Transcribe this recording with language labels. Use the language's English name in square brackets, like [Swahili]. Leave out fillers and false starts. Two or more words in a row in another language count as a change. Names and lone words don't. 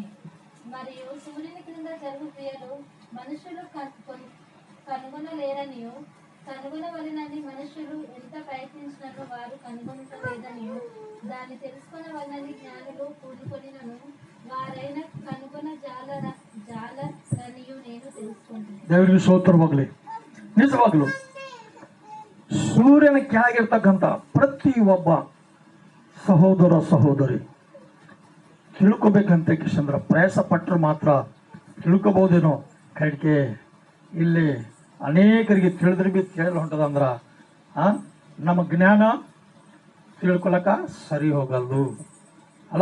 [Telugu] మరియు సూర్యుని క్రింద జరుగు క్రియలు మనుషులు కనుగొనలేరనియు, కనుగొనవలెనని మనుషులు ఎంత ప్రయత్నించినను వారు కనుగొనలేదనియు, దాన్ని తెలుసుకొనవలనని జ్ఞానులు కూడుకొనినను వారైన కనుగొన జాలరనియు నేను తెలుసుకుంటున్నాను. [Kannada] ದೇವರಿಗೆ ಸ್ತೋತ್ರವಾಗಲಿ. ನಿಜವಾಗ್ಲು ಸೂರ್ಯನ ಕೆಳಗಿರ್ತಕ್ಕಂಥ ಪ್ರತಿ ಒಬ್ಬ ಸಹೋದರ ಸಹೋದರಿ ತಿಳ್ಕೊಬೇಕಂತ ಕಿಶಂದ್ರ ಪ್ರಯಾಸ ಪಟ್ಟರು ಮಾತ್ರ ತಿಳ್ಕೊಬಹುದೇನೋ. ಕಡಿಕೆ ಇಲ್ಲಿ ಅನೇಕರಿಗೆ ತಿಳಿದ್ರೆ ಬಿ ತಿಳಿದು ಹೊಂಟದಂದ್ರ ನಮ್ಮ ಜ್ಞಾನ ತಿಳ್ಕೊಳಕ ಸರಿ ಹೋಗಲ್ದು ಅಲ್ಲ.